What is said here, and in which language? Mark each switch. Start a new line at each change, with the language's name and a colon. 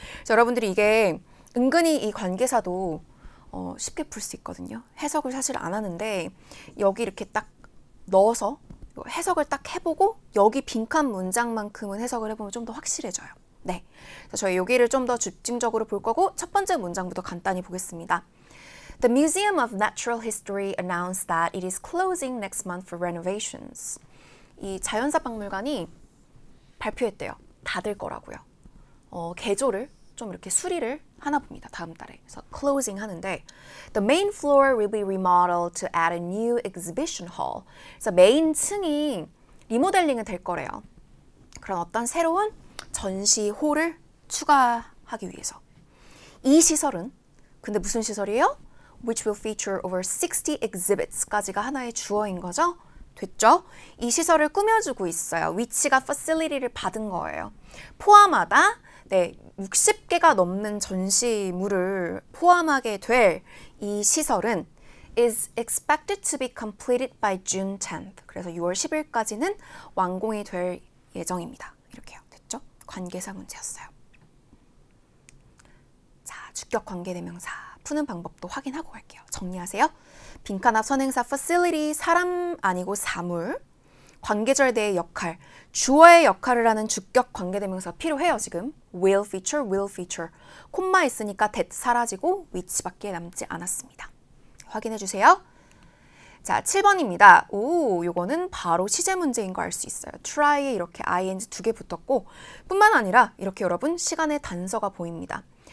Korean: 그래서 여러분들이 이게 은근히 이 관계사도 쉽게 풀 수 있거든요. 해석을 사실 안 하는데 여기 이렇게 딱 넣어서 해석을 딱 해보고 여기 빈칸 문장만큼은 해석을 해보면 좀 더 확실해져요. 네, 그래서 저희 여기를 좀 더 집중적으로 볼 거고 첫 번째 문장부터 간단히 보겠습니다.
English: The Museum of Natural History announced that it is closing next month for renovations.
Korean: 이 자연사 박물관이 발표했대요. 닫을 거라고요. 개조를 좀 이렇게 수리를 하나 봅니다. 다음 달에. 그래서 closing 하는데
English: The main floor will be remodeled to add a new exhibition hall.
Korean: 그래서 메인 층이 리모델링이 될 거래요. 그런 어떤 새로운 전시홀을 추가하기 위해서. 이 시설은 근데 무슨 시설이에요?
English: Which will feature over 60 exhibits까지가
Korean: 하나의 주어인 거죠? 됐죠? 이 시설을 꾸며주고 있어요. 위치가 facility를 받은 거예요. 포함하다 60개가 넘는 전시물을 포함하게 될 이 시설은
English: is expected to be completed by June 10th.
Korean: 그래서 6월 10일까지는 완공이 될 예정입니다. 이렇게요. 됐죠? 관계사 문제였어요. 자, 주격 관계대명사 푸는 방법도 확인하고 갈게요. 정리하세요. 빈칸합 선행사 facility, 사람 아니고 사물, 관계절대의 역할, 주어의 역할을 하는 주격 관계대명사가 필요해요. 지금 will feature. 콤마 있으니까 that 사라지고 which밖에 남지 않았습니다. 확인해 주세요. 자, 7번입니다. 요거는 바로 시제 문제인 거 알 수 있어요. try에 이렇게 ing 2개 붙었고 뿐만 아니라 이렇게 여러분 시간의 단서가 보입니다.